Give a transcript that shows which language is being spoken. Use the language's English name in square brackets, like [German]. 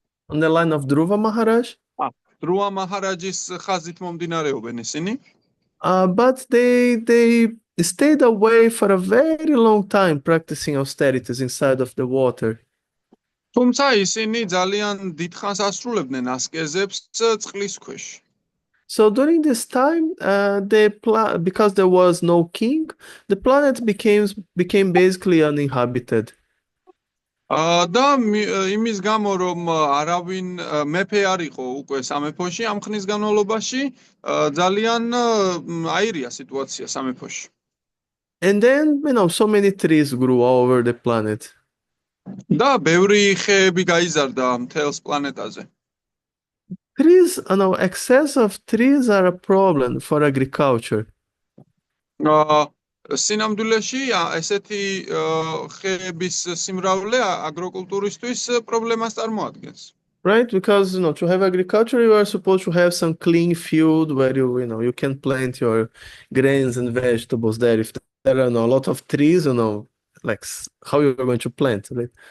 [English] on the line of Dhruva Maharaj. [Georgian] დრუვა მაჰარაჯის ხაზით მომდინარეობენ ისინი. [English] But they stayed away for a very long time practicing austerities inside of the water. [Georgian] თუმცა ისინი ძალიან დიდხანს ასრულებდნენ ასკეზებს წყლის ქვეშ. [English] So during this time, because there was no king, the planet became basically uninhabited. [Georgian] და იმის გამო რომ არავინ მეფე არ იყო უკვე სამეფოში ამ ხნის განმავლობაში, ძალიან აირია სიტუაცია სამეფოში. [English] And then, so many trees grew all over the planet. [Georgian] და ბევრი ხეები გაიზარდა მთელს პლანეტაზე. [English] Trees, excess of trees are a problem for agriculture. [Georgian] სინამდვილეში ესეთი ხეების სიმრავლე აგროკულტურისთვის პრობლემას წარმოადგენს. [English] Right, because to have agriculture, you are supposed to have some clean field where you can plant your grains and vegetables there. If there are a lot of trees, like how you are going to plant, right?